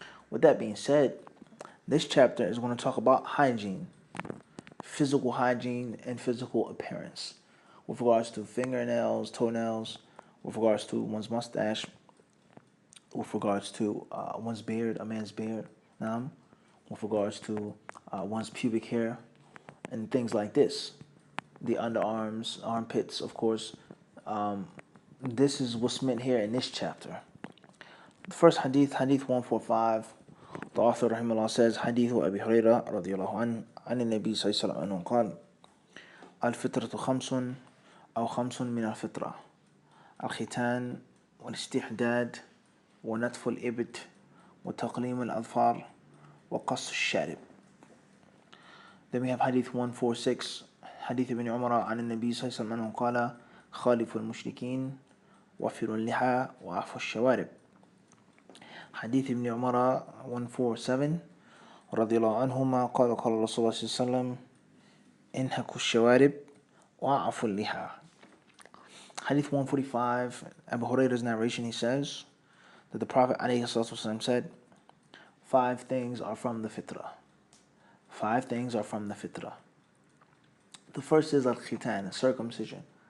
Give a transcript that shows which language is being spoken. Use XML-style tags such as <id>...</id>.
<en>With that being said, this chapter is going to talk about hygiene, physical hygiene and physical appearance, with regards to fingernails, toenails, with regards to one's mustache, with regards to one's beard, a man's beard, with regards to one's pubic hair, and things like this. The underarms, armpits, of course. This is what's meant here in this chapter. The first hadith, hadith 145, the author rahimahullah says, Hadith Abi Hurairah radiyallahu anhu,</en> <ar>عن النبي صلى الله عليه وسلم قال الفطرة خمس أو خمس من الفطرة الختان والاستحداد ونتف الإبط وتقليم الأظفار وقص الشارب.</ar> <en>Then we have hadith 146,</en> <ar>حديث ابن عمر عن النبي صلى الله عليه وسلم قال خالف المشركين وفروا اللحى وعفوا الشوارب. حديث ابن عمر 147 رضي الله عنهما قال قال رسول الله صلى الله عليه وسلم انهكوا الشوارب وعفوا اللحى.</ar> <en>Hadith 145, Abu Hurairah's narration, he says that the Prophet ﷺ said, 5 things are from the fitrah. 5 things are from the fitrah. The first is al-khitan, circumcision.</en>